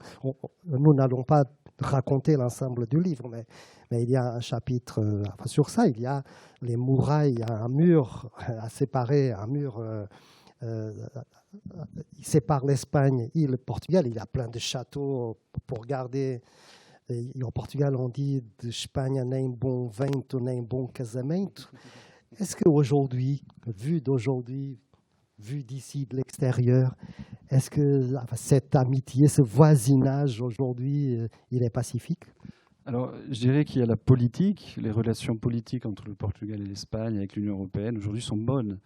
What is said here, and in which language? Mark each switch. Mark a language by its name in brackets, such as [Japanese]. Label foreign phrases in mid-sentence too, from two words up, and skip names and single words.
[French] Nous n'allons pas raconter l'ensemble du livre, mais il y a un chapitre sur ça. Il y a les murailles, il y a un mur à séparer, il sépare l'Espagne et le Portugal. Il y a plein de châteaux pour garder. Et au Portugal, on dit [Portuguese] de Espanha nem bom vento, nem bom casamento. [French] Est-ce qu'aujourd'hui, vu d'ici, de l'extérieur, est-ce que cette amitié, ce voisinage aujourd'hui, il est pacifique? Alors, je dirais qu'il y a la politique, les relations politiques entre le Portugal et l'Espagne avec l'Union européenne aujourd'hui sont bonnes.